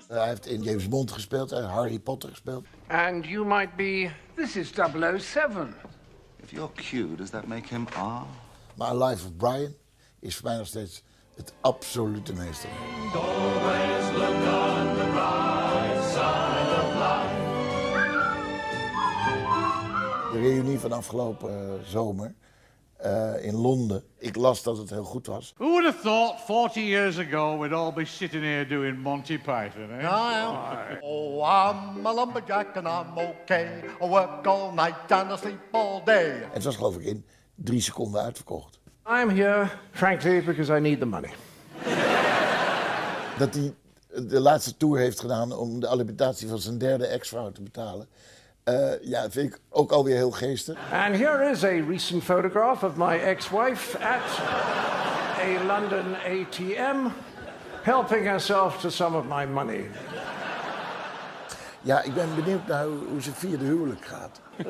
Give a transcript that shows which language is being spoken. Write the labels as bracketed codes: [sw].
[nl] Hij heeft in James Bond gespeeld en Harry Potter gespeeld. [en] And you might be... This is 007. If you're Q, does that make him R? [nl] Maar Life of Brian is voor mij nog steeds het absolute meesterwerk. [en] Always look on the bright side of life. [nl] De reunie van afgelopen zomer in Londen. Ik las dat het heel goed was. [en] Who would have thought 40 years ago we'd all be sitting here doing Monty Python, eh? Oh, I'm a lumberjack and I'm okay. I work all night and I sleep all day. [nl] En het was geloof ik in 3 seconden uitverkocht. [en] I'm here, frankly, because I need the money. [nl] Dat hij de laatste tour heeft gedaan om de alimentatie van zijn derde ex-vrouw te betalen. Ja, vind ik ook alweer heel geestig. [en] And here is a recent photograph of my ex-wife at a London ATM, helping herself to some of my money. [nl] Ja, ik ben benieuwd naar hoe zijn vierde huwelijk gaat.